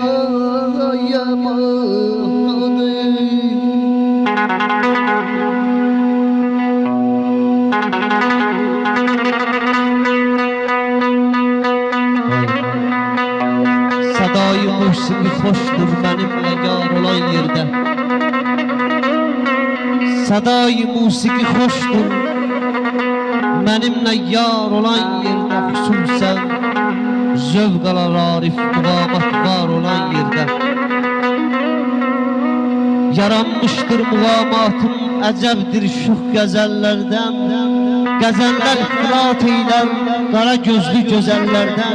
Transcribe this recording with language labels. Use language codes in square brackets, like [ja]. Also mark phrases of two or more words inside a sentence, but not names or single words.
[tr] Sadayı musiki hoştur benimle yar olan yerde. Sadayı musiki hoştur benimle yar olan yerde. [az] Xüsusən zövq alar arif, muğamat var olan yerde. Yaranmıştır muğamatım, əcəbdir şux qəzəllərdən. Qəzəllər ifrat eylər qara gözlü gözəllərdən.